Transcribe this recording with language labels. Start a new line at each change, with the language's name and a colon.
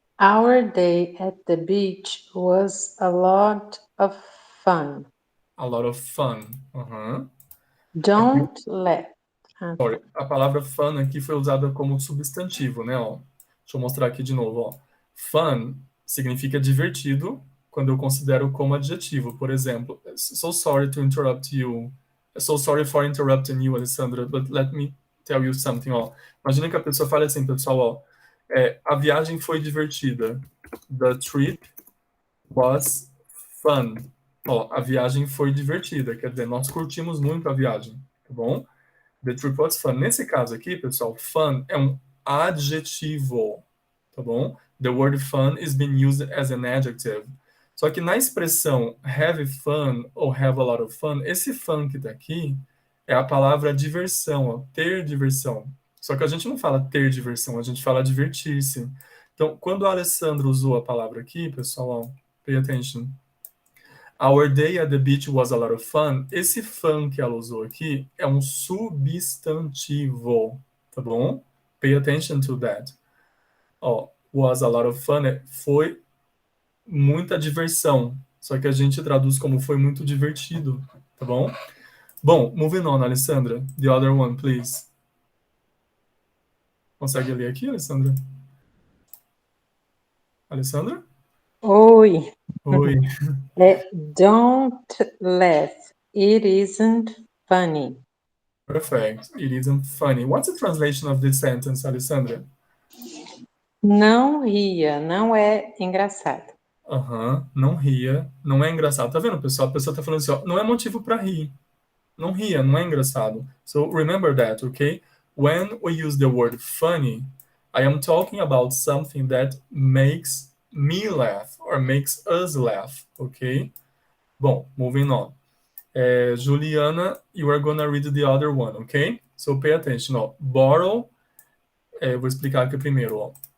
English: Our day at the beach was a lot of fun. A lot of fun. Uhum. Don't let.
Portuguese: Sorry, a palavra fun aqui foi usada como substantivo, né? Ó. Deixa eu mostrar aqui de novo. Ó. Fun significa divertido quando eu considero como adjetivo. Por exemplo,
English: so sorry to interrupt you. So sorry for interrupting you, Alessandra, but let me tell you something.
Portuguese: Ó. Imagina que a pessoa fala assim, pessoal, ó, a viagem foi divertida.
English: The trip was fun.
Portuguese: Ó, a viagem foi divertida, quer dizer, nós curtimos muito a viagem, tá bom?
English: The trip was fun.
Portuguese: Nesse caso aqui, pessoal, fun é um adjetivo, tá bom?
English: The word fun is being used as an adjective.
Portuguese: Só que na expressão have fun ou have a lot of fun, esse fun que tá aqui é a palavra diversão, ó, ter diversão. Só que a gente não fala ter diversão, a gente fala divertir-se. Então, quando a Alessandra usou a palavra aqui, pessoal, ó,
English: pay attention. Our day at the beach was a lot of fun.
Portuguese: Esse fun que ela usou aqui é um substantivo, tá bom?
English: Pay attention to that. Ó, was a lot of fun
Portuguese: foi muita diversão. Só que a gente traduz como foi muito divertido, tá bom? Bom,
English: moving on, Alessandra. The other one, please.
Portuguese: Consegue ler aqui, Alessandra? Alessandra? Oi. Oi.
English: Don't laugh. It isn't funny. Perfect. It isn't funny. What's the translation of this sentence, Alessandra?
Portuguese: Não ria, não é engraçado. Não ria, não é engraçado. Tá vendo, pessoal? A pessoa tá falando assim, ó, não é motivo para rir. Não ria, não é engraçado.
English: So remember that, okay? When we use the word funny, I am talking about something that makes me laugh or makes us laugh, okay?
Portuguese: Bom,
English: moving on. Juliana, you are gonna read the other one, okay? So pay attention, ó.
Portuguese: Borrow, vou explicar aqui primeiro, ó.